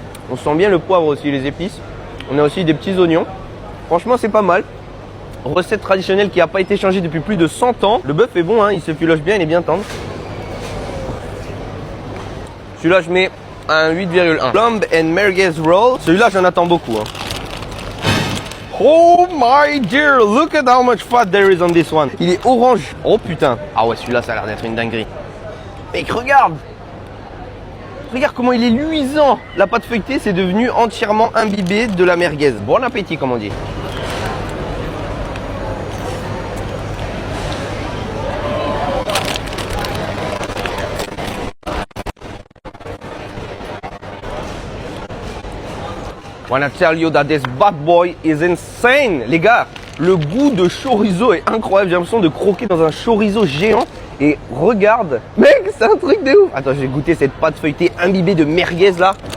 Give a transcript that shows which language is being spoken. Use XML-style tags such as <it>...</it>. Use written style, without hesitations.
<fr>On sent bien le poivre aussi, les épices. On a aussi des petits oignons. Franchement c'est pas mal. Recette traditionnelle qui n'a pas été changée depuis plus de 100 ans. Le bœuf est bon, hein, il se filoche bien, il est bien tendre. Celui-là, je mets un 8,1. Plum and merguez roll. Celui-là, j'en attends beaucoup. Hein.</fr> <en>Oh my dear, look at how much fat there is on this one.</en> <fr>Il est orange. Oh putain. Ah ouais, celui-là, ça a l'air d'être une dinguerie. Mec, regarde. Regarde comment il est luisant. La pâte feuilletée, c'est devenu entièrement imbibé de la merguez. Bon appétit, comme on dit.</fr> <en>Wanna tell you that this bad boy is insane.</en> <fr>Les gars, le goût de chorizo est incroyable. J'ai l'impression de croquer dans un chorizo géant. Et regarde, mec, c'est un truc de ouf. Attends, je vais goûter cette pâte feuilletée imbibée de merguez là.</fr>